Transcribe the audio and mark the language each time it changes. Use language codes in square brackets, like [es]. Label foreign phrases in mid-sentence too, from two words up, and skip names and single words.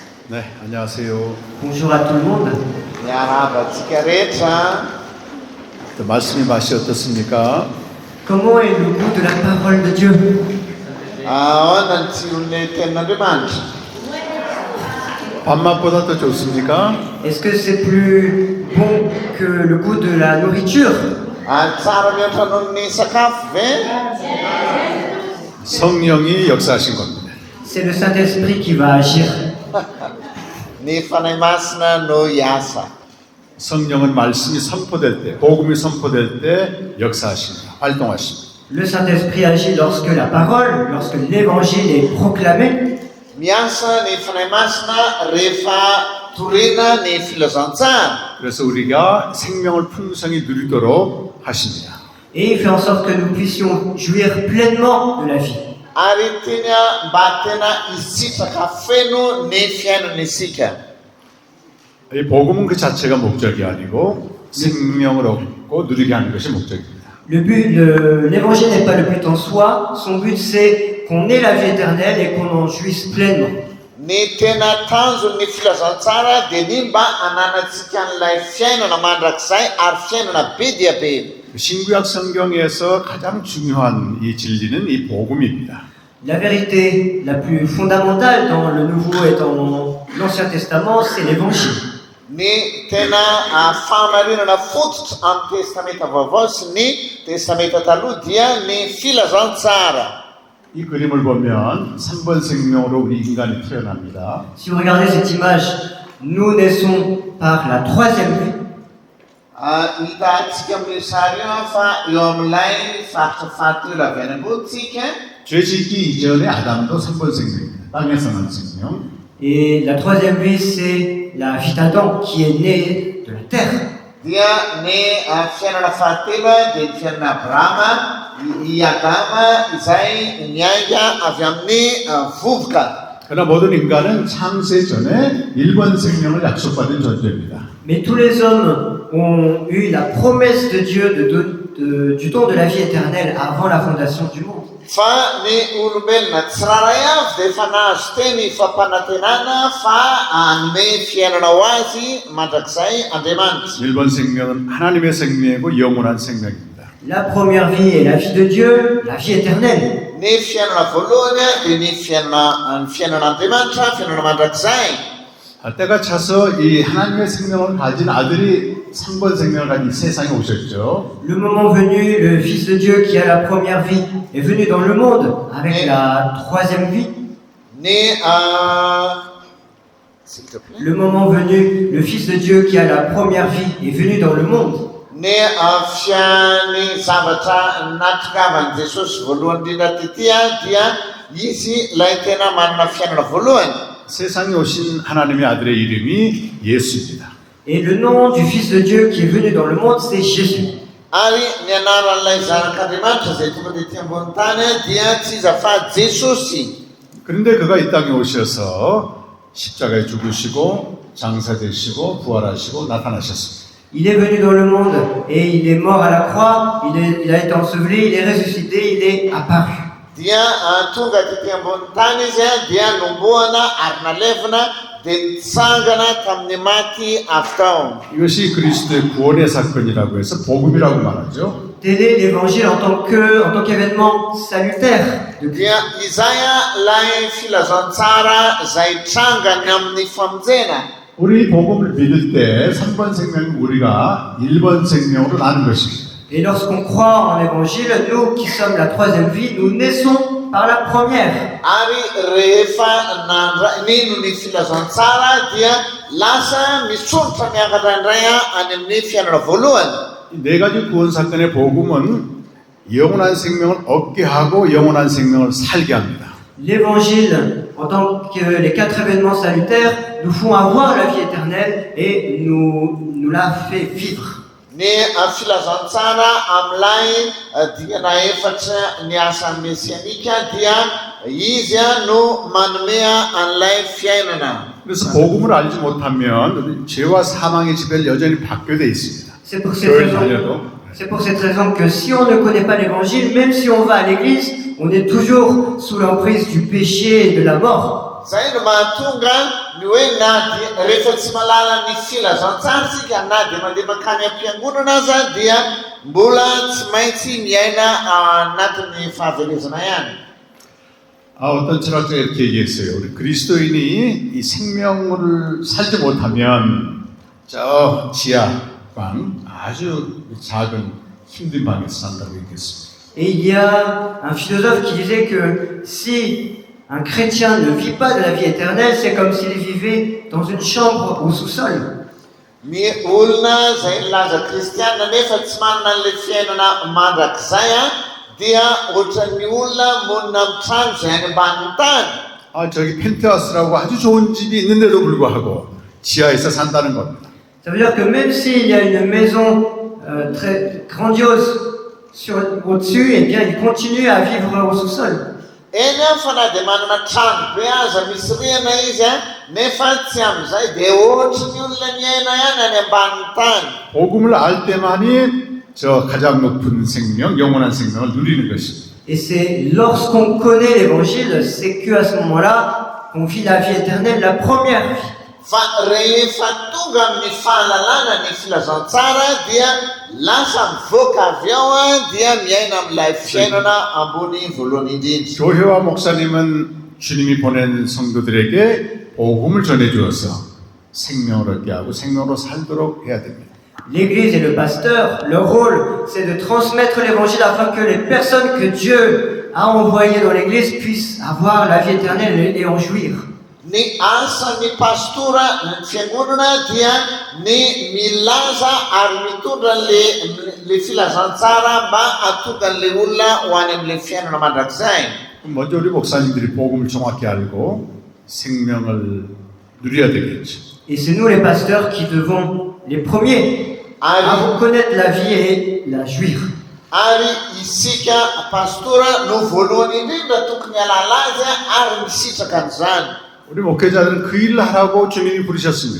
[ko] 네, 안녕하세요. [fr] Bonjour à tout le monde. [mg] Miarahaba-tsika rehetra. [ko] 말씀의 맛이 어떻습니까? [fr] Comment est le goût de la parole de Dieu? [mg] Ahoana ny tsiron'ny tenin'Andriamanitra. [ko] 밥맛보다 더 좋습니까? [fr] Est-ce que c'est plus bon que le goût de la nourriture? [mg] Tsara mihoatra noho ny sakafo ve? [ko] 성령이 역사하신 겁니다. [fr] C'est le Saint-Esprit qui va agir. [mg] Ny fanahy masina no hiasa. [ko] 성령은 말씀이 선포될 때, 복음이 선포될 때 역사하십니다. 활동하십니다. [fr] Le Saint-Esprit agit lorsque la parole, lorsque l'évangile est proclamé. [mg] Miasa ny fanahy masina rehefa torena ny filazantsara. [ko] 그래서 우리가 생명을 풍성히 누리도록 하십니다. [fr] Et il fait en sorte que nous puissions jouir pleinement de la vie. [mg] Ary tena mba tena hisitraka feno ny fiainana isika. [ko] 이 복음은 그 자체가 목적이 아니고 생명을 얻고 누리게 하는 것이 목적입니다. [fr] L'évangile n'est pas le but en soi. Son but c'est qu'on ait la vie éternelle et qu'on en jouisse pleinement. [mg] Ny tena tanjon'ny filazantsara dia ny mba ananantsika an'ilay fiainana mandrakizay ary fiainana be dia be. [ko] 신구약 성경에서 가장 중요한 이 진리는 이 복음입니다. [fr] La vérité la plus fondamentale dans le Nouveau et dans l'Ancien Testament, c'est l'évangile. [mg] Ny tena fahamarinana fototra amin'ny testamenta vaovao sy ny testamenta taloha dia ny filazantsara. [ko] 이 그림을 보면 3번 생명으로 우리 인간이 태어납니다. [fr] Si vous regardez cette image, nous naissons par la troisième vie. [mg] Hitantsika amin'ny sary io fa eo amin'ilay faritra fahatelo avy any ambonitsika. [ko] 죄 짓기 이전에 아담도 3번 생명입니다. 땅에서 난 생명. [fr] Et la troisième vie, c'est la vie d'Adam qui est née de la terre. [mg] Dia ny fiainana fahatelo dia ny fiainana Abrahama, i Adama izay niainga avy amin'ny vovoka. [ko] 그러나 모든 인간은 창세 전에 1번 생명을 약속받은 존재입니다. [fr] Mais tous les hommes ont eu la promesse de Dieu du don de la vie éternelle avant la fondation du monde. [mg] Fa ny olombelona tsiraray avy dia efa nahazo teny fampanantenana fa hanome fiainana ho azy mandrakizay Andriamanitra. [ko] 1번 생명은 하나님의 생명이고 영원한 생명입니다. [fr] La première vie est la vie de Dieu, la vie éternelle. [mg] Ny fiainana voalohany dia ny fiainan'Andriamanitra, fiainana mandrakizay. [ko] 때가 차서 이 하나님의 생명을 가진 아들이 3번 생명을 가진 이 세상에 오셨죠. [fr] Le moment venu, le Fils de Dieu qui a la première vie est venu dans le monde avec la troisième vie. S'il te plaît. Le moment venu, le Fils de Dieu qui a la première vie est venu dans le monde. [mg] Ny fiany zavatra natongavan'i Jesosy voalohany indrindra tety dia izy ilay tena manana fiainana voalohany. [ko] 세상에 오신 하나님의 아들의 이름이 예수입니다. [fr] Et le nom du Fils de Dieu qui est venu dans le monde, c'est Jésus. [mg] Ary ny anaran'ilay zanak'Andriamanitra izay tonga dia ety ambony tany dia tsy iza fa Jesosy. [ko] 그런데 그가 이 땅에 오셔서 십자가에 죽으시고 장사되시고 부활하시고 나타나셨습니다. [fr] Il est venu dans le monde et il est mort à la croix, il a été enseveli, il est ressuscité, il est apparu. [mg] Dia tonga tety ambony tany izy dia nomboana ary nalevina dia nitsangana tamin'ny maty avy tao. [ko] 이것이 그리스도의 구원의 사건이라고 해서 복음이라고 말하죠. [fr] Tel est l'évangile en tant qu'événement salutaire. [mg] Dia izay ilay filazantsara izay trangany amin'ny famonjena. [ko] 우리 복음을 믿을 때 3번 생명은 우리가 1번 생명으로 나는 것입니다. [fr] Et lorsqu'on croit en l'évangile, nous qui sommes la troisième vie, nous naissons par la première. [mg] Ary rehefa nino ny filazantsara dia lasa misontra miakatra indray any amin'ny fiainana voalohany. [ko] 이 네 가지 구원 사건의 복음은 영원한 생명을 얻게 하고 영원한 생명을 살게 합니다. [fr] L'évangile, en tant que les quatre événements salutaires, nous font avoir la vie éternelle et nous la fait vivre. [mg] Ny filazantsara amin'ilay diana efatra ny asan'ny mesianika dia izy no manome an'ilay fiainana. [ko] 그래서 복음을 알지 못하면 죄와 사망의 지배를 여전히 받게 돼 있습니다. [fr] C'est pour cette raison que si on ne connaît pas l'évangile, même si on va à l'église, on est toujours sous l'emprise du péché et de la mort. [mg] Zay no mahatonga ny hoe na dia rehefa tsy malala ny filazantsara sika na dia mandeha makany am-piangonana aza dia mbola tsy maintsy miaina anatin'ny fahavelezana ihany. [ko] 어떤 철학자가 이렇게 얘기했어요. 우리 그리스도인이 이 생명을 살지 못하면 저 지하방 아주 작은 힘든 방에서 산다고 얘기했습니다. [fr] Et il y a un philosophe qui disait que si un chrétien ne vit pas de la vie éternelle, c'est comme s'il vivait dans une chambre au sous-sol. [mg] Ny olona zay milaza kristianina nefa tsy manana an'ilay fiainana mandrakizay dia ohatran'ny olona monina amin'ny trano zay any ambanin'ny tany. [ko] 저기 펜트하우스라고 아주 좋은 집이 있는데도 불구하고 지하에서 산다는 겁니다. [fr] Ça veut dire que même s'il y a une maison très grandiose au-dessus, eh bien, il continue à vivre au sous-sol. [mg] Eny fa na dia manana trano be aza misy rihana izy nefa tsy amin'izay dia ohatry ny olona miaina ihany any ambanin'ny tany. [ko] 복음을 알 때만이 저 가장 높은 생명, 영원한 생명을 누리는 것입니다. [fr] Et c'est lorsqu'on connaît l'évangile, c'est qu'à ce moment-là, qu'on vit la vie éternelle, la première vie. [mg] Fa rehefa tonga amin'ny fahalalana ny filazantsara dia lasa mivoaka avy ao dia miaina amin'ilay fiainana ambony voalohany indrindra. [ko] 교회와 목사님은 주님이 보낸 성도들에게 복음을 전해 주어서 생명을 얻게 하고 생명으로 살도록 해야 됩니다. [fr] L'Église et le pasteur, leur rôle, c'est de transmettre l'évangile afin que les personnes que Dieu a envoyées dans l'Église puissent avoir la vie éternelle et en jouir. [mg] Ny asan'ny pastora ny fiangonana dia ny milaza ary mitondra le filazantsara mba hatonga an'ilay olona ho any amin'ilay fiainana mandrakizay. [ko] 먼저 우리 목사님들이 복음을 정확히 알고 생명을 누려야 되겠죠. [fr] Et c'est nous les pasteurs qui devons les premiers à reconnaître la vie et la jouir. [mg] Ary isika pastora no voalohany indrindra tokony halala azy ary misitraka an'izany. [ko] 우리 목회자는 그 일을 하라고 주님이 부르셨습니다.